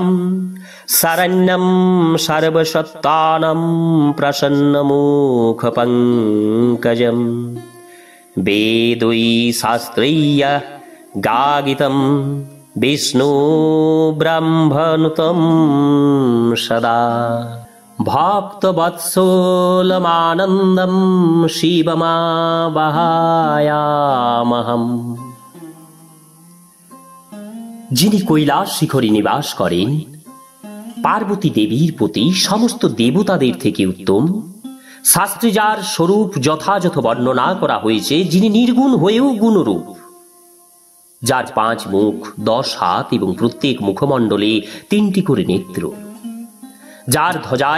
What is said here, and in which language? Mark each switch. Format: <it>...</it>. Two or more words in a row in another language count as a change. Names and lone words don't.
<sa>শরণ্যম সর্বসত্তানাম প্রসন্নমুখ পঙ্কজম বেদৈ শাস্ত্রৈঃ গাগিতম বিষ্ণু ব্রহ্মনুতম সদা ভক্তবৎসলমানন্দম শিবমাবাহায়ামহম।</sa> <bn>যিনি কৈলাস শিখরে নিবাস করেন, পার্বতী দেবীর প্রতি সমস্ত দেবতাদের থেকে উত্তম, শাস্ত্রে যার স্বরূপ যথাযথ বর্ণনা করা হয়েছে, যিনি নির্গুণ হয়েও গুণরূপ, যার 5 মুখ 10 হাত এবং প্রত্যেক মুখমণ্ডলে 3টি করে নেত্র, যার ধ্বজায়</bn>